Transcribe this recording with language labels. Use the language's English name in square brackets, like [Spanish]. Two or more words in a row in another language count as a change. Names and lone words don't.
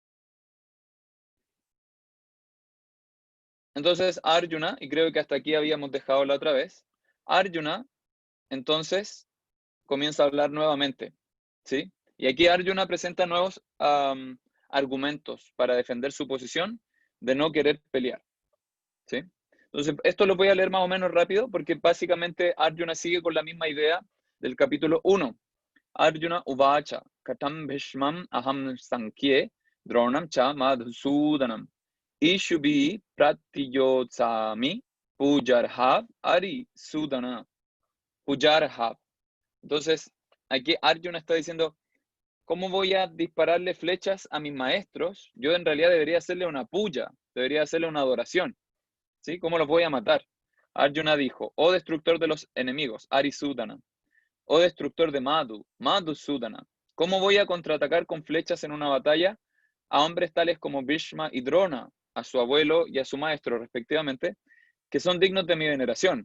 [Spanish] Entonces Arjuna, y creo que hasta aquí habíamos dejado la otra vez, Arjuna entonces comienza a hablar nuevamente, ¿sí? Y aquí Arjuna presenta nuevos argumentos para defender su posición de no querer pelear, ¿sí? Entonces, esto lo voy a leer más o menos rápido porque básicamente Arjuna sigue con la misma idea del capítulo 1. [Sanskrit] अर्जुन उवाच, कथं भीष्मं अहं सङ्ख्ये, द्रोणं च मधुसूदनम्, इषुभि प्रतियोत्स्यामि, पूजार्हाव् अरि सूदन. [Spanish] Pujarhav. Entonces, aquí Arjuna está diciendo, ¿cómo voy a dispararle flechas a mis maestros? Yo en realidad debería hacerle una puya, debería hacerle una adoración. ¿Sí? ¿Cómo los voy a matar? Arjuna dijo, oh destructor de los enemigos, Arisudana, oh destructor de Madhusudana, ¿cómo voy a contraatacar con flechas en una batalla a hombres tales como Bhishma y Drona, a su abuelo y a su maestro respectivamente, que son dignos de mi veneración?